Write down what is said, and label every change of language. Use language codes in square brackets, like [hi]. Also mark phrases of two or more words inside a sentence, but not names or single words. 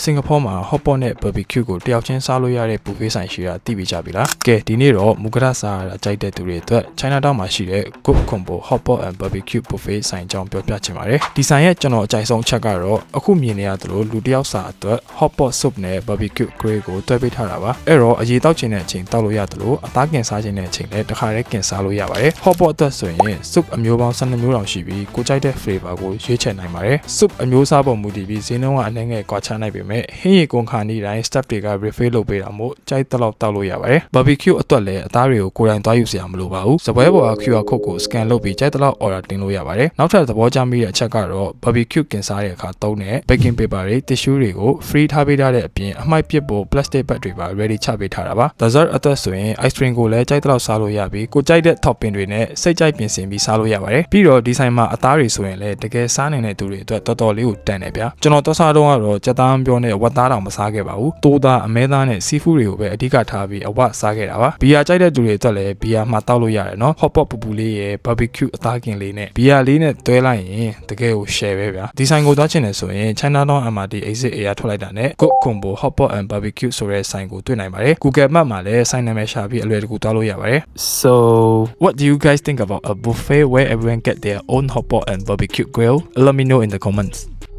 [my] Singapore မှာ hotpot နဲ့ barbecue ကိုတယောက်ချင်းစားလို့ရတဲ့ buffet ဆိုင်ရှိတာသိပြီကြပြီလားကဲဒီနေ့တော့မူကရစားရတာကြိုက်တဲ့သူတွေအတွက် Chinatown မှာရှိတဲ့ Good Combo hotpot and barbecue buffet ဆိုင်အကြောင်းပြောပြချင်ပါတယ်ဒီဆိုင်ရဲ့ကျွန်တော်အကြိုက်ဆုံးအချက်ကတော့အခုမြင်နေရသလိုလူတယောက်စာအတွက် [en] hotpot soup [my] နဲ့ [en] barbecue grill [my] ကိုတွဲပေးထားတာပါအဲ့တော့အရေးတောက်ချင်တဲ့အချိန်တောက်လို့ရသလိုအသားကင်စားချင်တဲ့အချိန်လည်းတစ်ခါတည်းကင်စား လို့ရပါတယ် hotpot အတွက်ဆိုရင် soup အမျိုးပေါင်း12မျိုးတောင်ရှိပြီးကိုကြိုက်တဲ့ flavor ကိုရွေးချယ်နိုင်ပါတယ် soup အမျိုးအစားပေါ်မူတည်ပြီးဈေးနှုန်းကအနည်းငယ်ကွာခြားနိုင်ပေမဲ့ဟင်းရီကုန်ခါနေတိုင်း staff တွေက refill လုပ်ပေးတာမို့ကြိုက်တဲ့လောက်တောက်လို့ရပါတယ် barbecue အတွက်လည်းအသားတွေကိုကိုယ်တိုင်သွားယူစရာမလိုပါဘူးစပွဲပေါ်က [en] QR code [my] ကို scan လုပ်ပြီးကြိုက်တဲ့လောက် order တင်လို့ရပါတယ်နောက်ထပ်သဘောကျမိတဲ့အချက်ကတော့ barbecue ကင်စားတဲ့အခါသုံးတဲ့ [en] baking paper [my] တွေ tissue တွေကို free ထားပေးထားတဲ့အပြင်အမှိုက်ပစ်ဖို့ [en] plastic bag [my] တွေပါ ready ချပေးထားတာပါ dessert အတွက်ဆိုရင် [en] ice cream [my] ကိုလည်းကြိုက်တဲ့လောက်စားလို့ရ ပြီးကိုကြိုက်တဲ့ topping တွေနဲ့စိတ်ကြိုက်ပြင်ဆင်ပြီးစားလို့ရပါတယ်ပြီးတော့ဒီဆိုင်မှာအသားတွေဆိုရင်လည်းတကယ်စားနိုင်တဲ့သူတွေအတွက်တော်တော်လေးကိုတန်တယ်ဗျာကျွန်တော်သွားစားတော့ကတော့ကြက် သားပြောနဲ့ဝက်သားတောင်မစားခဲ့ပါဘူးတိုးသားအမဲသားနဲ့ seafood တွေကိုပဲအဓိကထားပြီးအဝစားခဲ့တာပါဘီယာကြိုက်တဲ့သူတွေအတွက်လည်းဘီယာမှာတောက်လို့ရတယ်နော် [en] hot pot [my] ပူပူလေးရယ် barbecue အသားကင်လေးနဲ့ဘီယာလေးနဲ့တွဲလိုက်ရင်တကယ်ကို share ပဲဗျာဒီဆိုင်ကိုသွားချင်တယ်ဆိုရင် Chinatown MRT [en] exit area [my] ထွက်လိုက်တာနဲ့ Good Combo hot pot and barbecue ဆိုတဲ့ဆိုင်ကိုတွေ့နိုင်ပါတယ် Google Map မှာလည်းဆိုင်နာမည်ရှာပြီးအလွယ်တကူသွားလို့ရပါတယ် [en] So what do you guys think about a buffet where everyone get their own hot pot and barbecue grill let me know in the comments